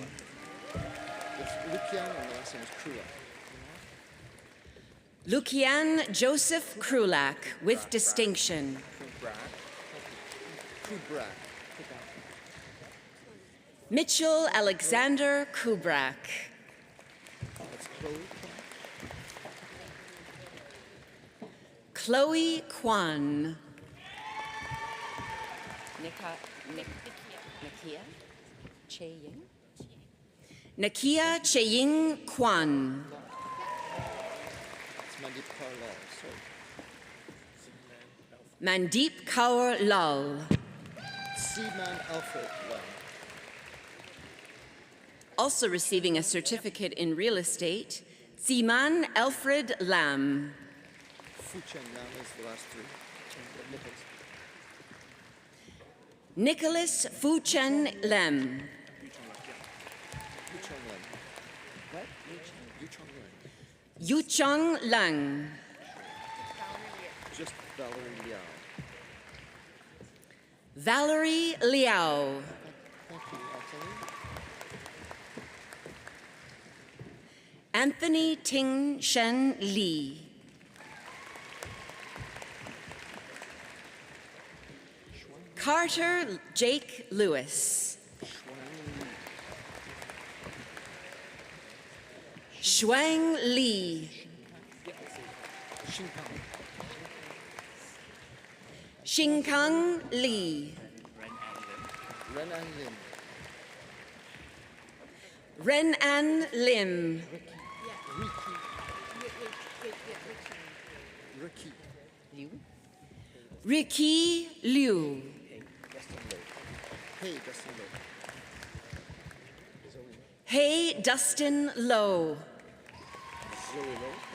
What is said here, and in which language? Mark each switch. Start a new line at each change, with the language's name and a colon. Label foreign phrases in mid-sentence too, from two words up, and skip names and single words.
English: It's Lukian and the last name is Krula. Lukian Joseph Krulak with distinction. Kubrak. Mitchell Alexander Kubrak. That's Chloe. Chloe Kwan. Nakia Cheying Kwan. It's Mandip Karlal. Sorry. Mandeep Kaur Lal. Seaman Alfred Lam. Also receiving a certificate in real estate, Ziman Alfred Lam. Fuchen Lam is the last three. Nicholas Nichols. Fuchen Lam. Yuchong Lam. What? Yuchong Lam. Yuchong Lang. Just Valerie Liao. Valerie Liao. Thank you, Anthony. Anthony Ting Shen Lee. Carter Jake Lewis. Shuang Li. Xingpang. Xingkang Li. Ren An Lim. Ren An Lim. Ricky. Ricky Liu. Hey, Dustin Lowe. Zoe. Hey Dustin Lowe. Zoe Lowe.